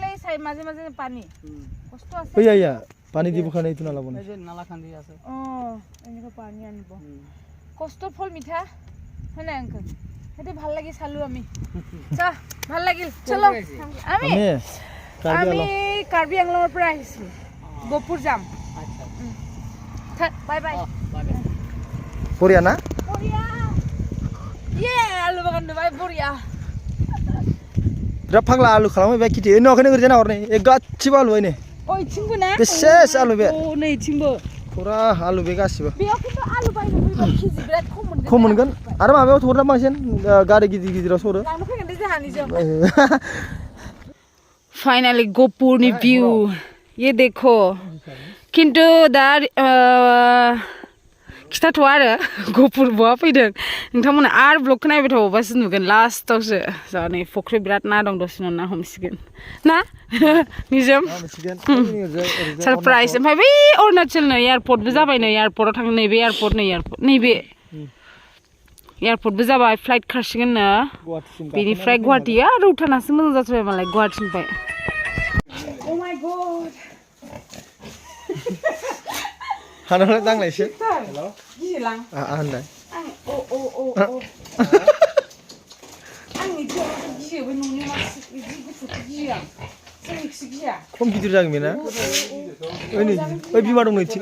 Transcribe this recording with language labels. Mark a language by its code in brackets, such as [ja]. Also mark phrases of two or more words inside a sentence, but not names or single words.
[as] প্লাই চাই মাজে মাজে পানী কষ্ট আছে ওইয়া পানী দিব খানে ইটো নালাব না এই যে নালা খান্দি আছে এনেকা পানী আনিব কষ্ট ফল মিঠা হয় না আঙ্কেল এতে ভাল লাগি চালু আমি চা ভাল লাগিল চলো আমি কাৰ্বি আংলঙৰ পৰা আহিছো গহপুৰ যাম আচ্ছা [en] bye bye [as] বঢ়িয়া না বঢ়িয়া আলু বাগান বাই বঢ়িয়া [brx] रा फाग्ला आलु खालामो बे खेथि न अखने गरजना हरनै ए गासिबो आलु आइने ओइ थिंबो ना बेसेस आलु बे ओ नै थिंबो पुरा आलु बे गासिबो बेयाव किन्तु आलु बायनो फैबा केजि बिराद खम मोनगोन आरो माबायाव थरना बांसिन गारि गिदिर गिदिराव सरो लांनो फैगोन दे जाहानि जों फाइनली गहपुरनि व्यू [hi] ये देखो [brx] किन्तु दा खिथाथ'आ आरो गहपुर बहा फैदों नोंथांमोना आरो ब्लगखौ नायबाय थाबावबासो नुगोन लास्टआवसो जा नै फख्रि बिराद ना दं दसेनो ना हमसिगोन ना निजोम सरप्राइज ओमफ्राय बै अरुणाचल नै एयारपर्टबो जाबाय नै एयारपर्टआव थांनो नैबे एयारपर्ट नै एयारपर्ट नैबे एयारपर्टबो जाबाय फ्लाइट खारसिगोननो बेनिफ्राय गुवाहाटीया रौथानासो मोजां जाथारबाय मालाय गुवाहाटीनिफ्राय [en] Oh my god [brx] हानानै दांनायसो हेलौ गिलां होनलाय आं आंनि गियाव गियो बे न'नि मानसि बिदि गुफुरखौ गियो आं जोंनिखौसो गिया खम गिदिर जागोन बेना ओइ बिमा दं नैथिं